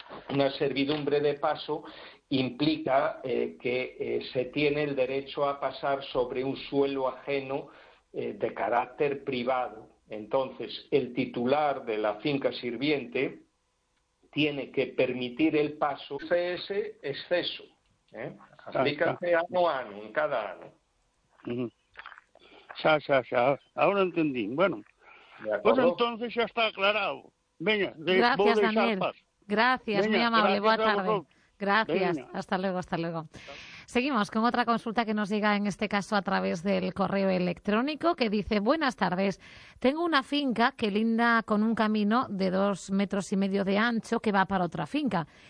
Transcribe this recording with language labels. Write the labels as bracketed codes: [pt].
[es] Una servidumbre de paso implica que se tiene el derecho a pasar sobre un suelo ajeno de carácter privado. Entonces, el titular de la finca sirviente tiene que permitir el paso de ese exceso, ¿eh? [gl] Aplícase ano a ano, en cada ano. Xa, xa, xa. [es] Ahora entendí. Bueno, pues entonces ya está aclarado. Venga, gracias, Daniel. Gracias, muy amable. [gl] Boa tarde. [es] Gracias. Hasta luego, hasta luego. Seguimos con otra consulta que nos llega en este caso a través del correo electrónico que dice: buenas tardes, tengo una finca que linda con un camino de 2,5 metros de ancho que va para otra finca.